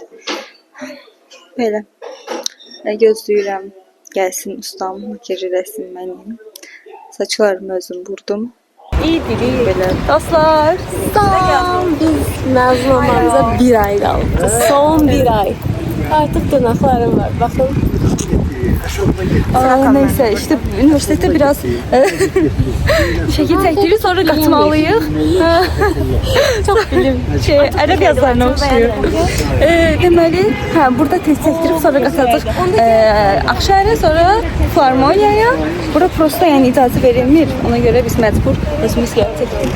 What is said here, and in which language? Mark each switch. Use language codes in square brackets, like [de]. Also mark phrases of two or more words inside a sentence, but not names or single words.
[az] Belə. Gözləyirəm. Gəlsin ustam, makiyaj eləsin məni. Saçlarımı özüm vurdum. İyidir, iyi. Belə. Dostlar, salam. Biz məzun olmamıza 1 ay qaldı. Son 1 ay. Artıq dırnaqlarım var, baxın. [tr] Neyse işte üniversitede biraz şekil çekiyoruz, sonra katmalıyıq. Çok bilim. [az] Ərəb yazılarına oxşuyur. Deməli, burada test çəkdirib sonra qatacaq Ağşəhərə, sonra Filarmoniyaya. Bura prosta yəni icazə verilmir. Ona görə biz məcbur özümüz gələcək.